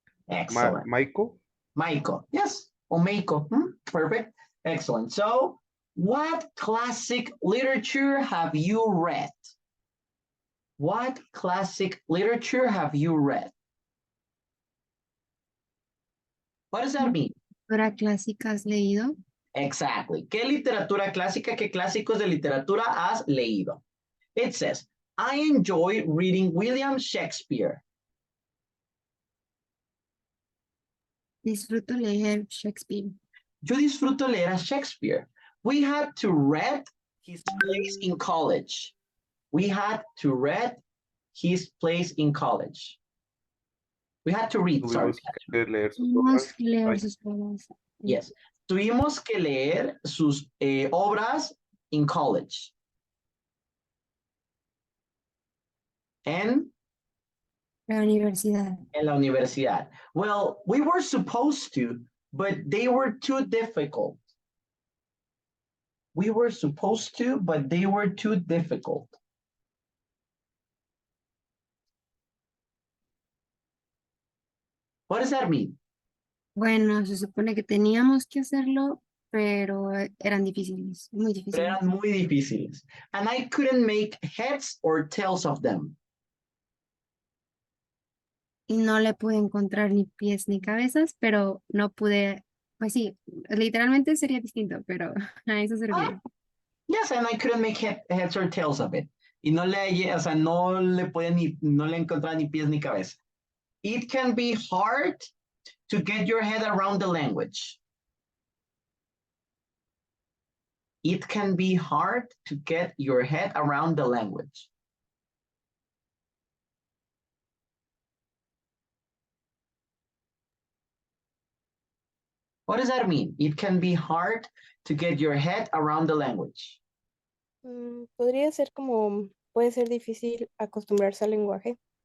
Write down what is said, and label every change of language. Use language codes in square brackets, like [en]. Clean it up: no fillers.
[en] Excellent. Michael? Michael, yes, or Michael. Perfect. Excellent. So, what classic literature have you read? What classic literature have you read? What does that mean? [es] ¿Literatura clásica has leído? [en] Exactly. [es] ¿Qué literatura clásica, qué clásicos de literatura has leído? [en] It says, I enjoy reading William Shakespeare. [es] Disfruto leer Shakespeare. Yo disfruto leer a Shakespeare. [en] We had to read his plays in college. We had to read his plays in college. We had to read, sorry. [es] Tuvimos que leer sus obras. [en] Yes. [es] Tuvimos que leer sus obras [en] in college. [es] En La universidad. la universidad. [en] Well, we were supposed to, but they were too difficult. We were supposed to, but they were too difficult. What does that mean? [es] Bueno, se supone que teníamos que hacerlo, pero eran difíciles, muy Pero difíciles. eran muy difíciles. [en] And I couldn't make heads or tails of them. [es] Y no le pude encontrar ni pies ni cabezas, pero no pude, pues sí, literalmente sería distinto, pero a eso servía. [en] Yes, and I couldn't make heads or tails of it. [es] Y no le hallé, o sea, no le encontraba ni pies ni cabeza. [en] It can be hard to get your head around the language. It can be hard to get your head around the language. What does that mean? It can be hard to get your head around the language. [es] Podría ser como, puede ser difícil acostumbrarse al lenguaje.